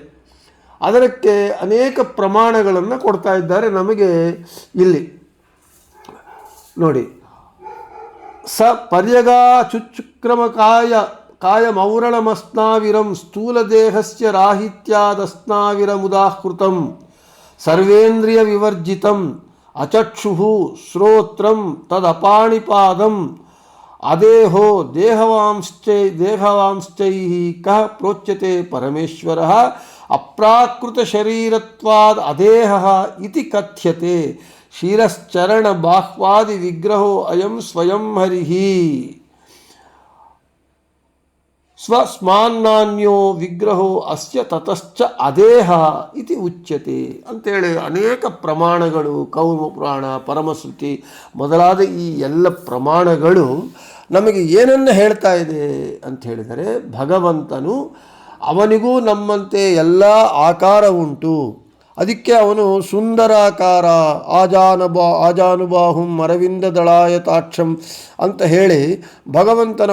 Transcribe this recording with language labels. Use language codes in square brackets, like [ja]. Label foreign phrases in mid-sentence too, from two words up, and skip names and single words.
[kn] ಅದಕ್ಕೆ ಅನೇಕ ಪ್ರಮಾಣಗಳನ್ನು ಕೊಡ್ತಾ ಇದ್ದಾರೆ ನಮಗೆ. ಇಲ್ಲಿ ನೋಡಿ, [sa] ಸ ಪರ್ಯಗಾ ಕಾಯಮೌರಳಮಸ್ನಾವಿರಂ ಸ್ಥೂಲದೇಹಸ್ಯ ರಾಹಿತ್ಯಾದಸ್ನಾವಿರಮುದಾಹೃತಂ ಸರ್ವೇಂದ್ರಿಯ ವಿವರ್ಜಿತಂ ಅಚಕ್ಷುಃ ಶ್ರೋತ್ರಂ ತದಪಾಣಿಪಾದಂ ಅದೇಹೋ ದೇಹವಾಂಶ್ಚೈಃ ಕಃ ಪ್ರೋಚ್ಯತೆ ಪರಮೇಶ್ವರಃ ಅಪ್ರಾಕೃತ ಶರೀರತ್ವಾದ್ ಅದೇಹಃ ಇತಿ ಕಥ್ಯತೆ ಶಿರಶ್ಚರಣ ಬಾಹ್ವಾದಿ ವಿಗ್ರಹೋ ಅಯಂ ಸ್ವಯಂ ಹರಿಃ ಸ್ವಸ್ಮಾನ್ನಾನ್ಯೋ ವಿಗ್ರಹೋ ಅಸ್ಯ ತತಶ್ಚ ಅದೇಹ ಇತಿ ಉಚ್ಯತೆ [kn] ಅಂತೇಳಿ ಅನೇಕ ಪ್ರಮಾಣಗಳು, ಕೌಮ ಪುರಾಣ, ಪರಮಶ್ರುತಿ ಮೊದಲಾದ ಈ ಎಲ್ಲ ಪ್ರಮಾಣಗಳು ನಮಗೆ ಏನನ್ನು ಹೇಳ್ತಾ ಇದೆ ಅಂತ ಹೇಳಿದರೆ, ಭಗವಂತನು ಅವನಿಗೂ ನಮ್ಮಂತೆ ಆಕಾರ ಉಂಟು. ಅದಕ್ಕೆ ಅವನು ಸುಂದರಾಕಾರ, [sa] ಆಜಾನುಬಾಹುಂ ಅರವಿಂದ ದಳಾಯತಾಕ್ಷಂ [kn] ಅಂತ ಹೇಳಿ ಭಗವಂತನ